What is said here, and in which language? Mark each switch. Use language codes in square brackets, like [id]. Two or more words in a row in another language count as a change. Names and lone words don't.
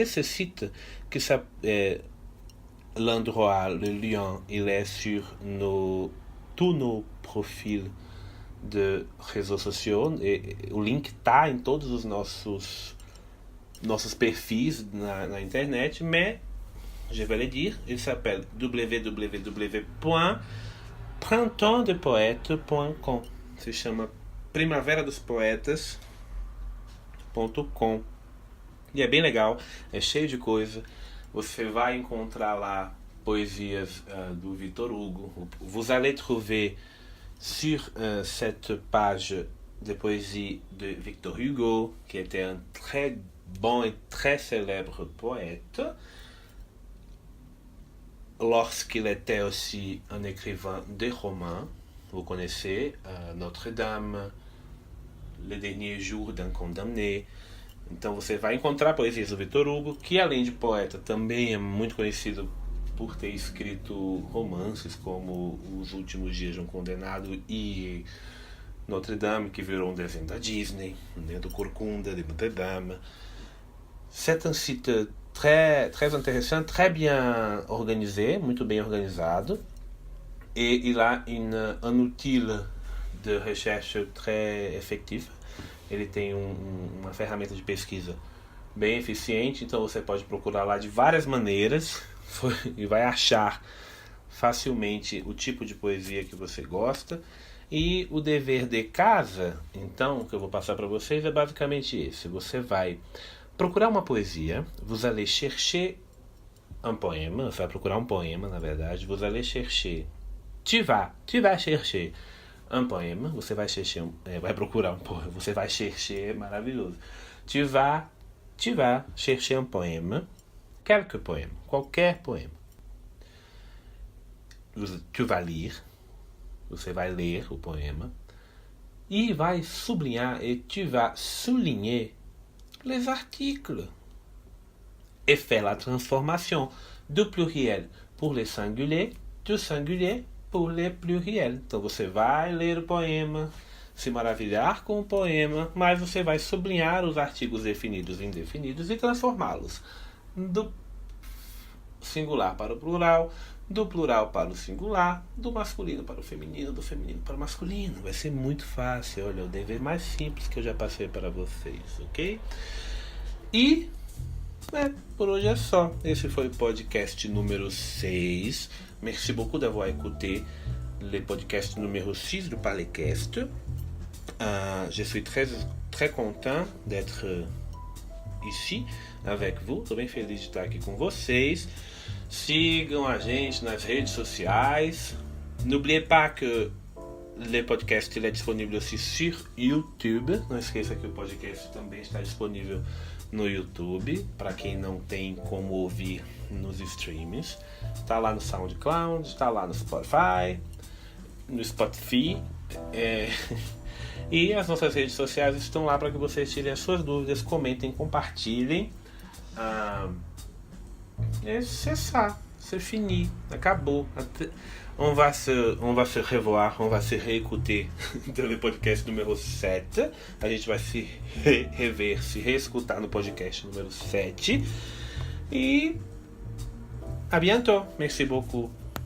[fr] à ce site, que l'endroit, le lien, il est sur tous nos profils de réseaux sociaux, [pt] e o link está em todos os nossos perfis na internet, [fr] mais je vais le dire, il s'appelle www.printemps-des-poètes.com. [pt] Se chama primaveradospoetas.com. E é bem legal, é cheio de coisa. Você vai encontrar lá poesias do Victor Hugo. [fr] Vous allez trouver sur cette page de poésie de Victor Hugo, qui était un très bon et très célèbre poète, lorsqu'il était aussi un écrivain de romans. Vous connaissez Notre-Dame, Le Dernier Jour d'un Condamné. [pt] Então você vai encontrar poesias do Victor Hugo, que além de poeta também é muito conhecido por ter escrito romances como Os Últimos Dias de um Condenado e Notre-Dame, que virou um desenho da Disney, né, do Corcunda de Notre-Dame. [fr] C'est un site très, très intéressant, très bien organisé, [pt] muito bem organizado. [fr] Et il a un outil de recherche très effectif. [pt] Ele tem uma ferramenta de pesquisa bem eficiente, então você pode procurar lá de várias maneiras e vai achar facilmente o tipo de poesia que você gosta. E o dever de casa, então, que eu vou passar para vocês é basicamente esse. Você vai procurar uma poesia, [fr] vous allez chercher un poème, [pt] você vai procurar um poema, na verdade, [fr] vous allez chercher, tu vas chercher un poème, [pt] você vai procurar um poema, você vai chercher, é maravilhoso. [fr] Tu vas chercher un poème, quelques poèmes, [pt] qualquer poema. [fr] Tu vas lire, [pt] você vai ler o poema, e vai sublinhar, [fr] et tu vas souligner les articles, et faire la transformation du pluriel pour les singuliers, du singulier pour les pluriels. [pt] Então você vai ler o poema, se maravilhar com o poema, mas você vai sublinhar os artigos definidos e indefinidos e transformá-los do singular para o plural, do plural para o singular, do masculino para o feminino, do feminino para o masculino. Vai ser muito fácil, olha, o dever mais simples que eu já passei para vocês, ok? E por hoje é só. Esse foi o podcast número 6. [fr] Merci beaucoup d'avoir écouté le podcast numéro 6 du Parlecast. Je suis très, très content d'être ici avec vous. [pt] Estou bem feliz de estar aqui com vocês. Sigam a gente nas redes sociais. [fr] N'oubliez pas que le podcast est disponible aussi sur YouTube. [pt] Não esqueça que o podcast também está disponível no YouTube, para quem não tem como ouvir nos streams. Está lá no SoundCloud, está lá no Spotify, e as nossas redes sociais estão lá para que vocês tirem as suas dúvidas, comentem, compartilhem. [fr] C'est ça, c'est fini, acabou. On va se revoir, on va se réécouter dans le podcast numéro 7. [pt] A gente vai se rever, se reescutar no podcast número 7. [fr] E à bientôt. Merci beaucoup.